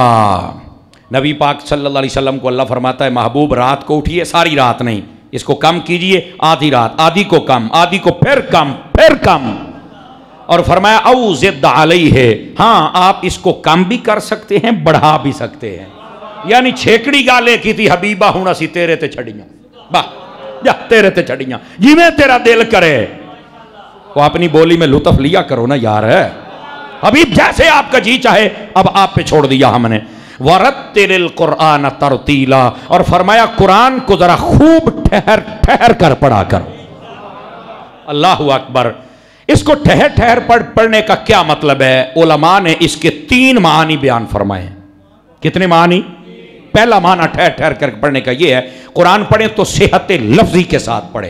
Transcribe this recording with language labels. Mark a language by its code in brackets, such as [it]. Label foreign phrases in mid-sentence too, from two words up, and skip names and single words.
[ur] نبی پاک صلی اللہ علیہ وسلم کو اللہ فرماتا ہے محبوب رات کو اٹھیے، ساری رات نہیں، اس کو کم کیجئے، آدھی رات، آدھی کو کم، آدھی کو پھر کم، پھر کم، اور فرمایا [ar] او زد علیہ، [ur] ہاں آپ اس کو کم بھی کر سکتے ہیں، بڑھا بھی سکتے ہیں۔ [pa] یعنی چھیکڑی گالے کی تھی حبیبہ ہوں اسی تیرے تے چھڑیاں، باہ جا تیرے تے چھڑیاں، جی میں تیرا دل کرے۔ [ur] وہ اپنی بولی میں لطف لیا کرو نا یار، ہے حبیب جیسے آپ کا جی چاہے، اب آپ پہ چھوڑ دیا ہم نے۔ [ar] وَرَتِّلِ الْقُرْآنَ تَرْتِيلًا، [ur] اور فرمایا قرآن کو ذرا خوب ٹھہر ٹھہر کر پڑھا کرو۔ [ar] اللہ اکبر۔ [ur] اس کو ٹھہر ٹھہر پڑھنے کا کیا مطلب ہے؟ علماء نے اس کے 3 معنی بیان فرمائے ہیں۔ کتنے معنی؟ پہلا معنی ٹھہر ٹھہر کر پڑھنے کا یہ ہے، قرآن پڑھیں تو صحت لفظی کے ساتھ پڑھیں۔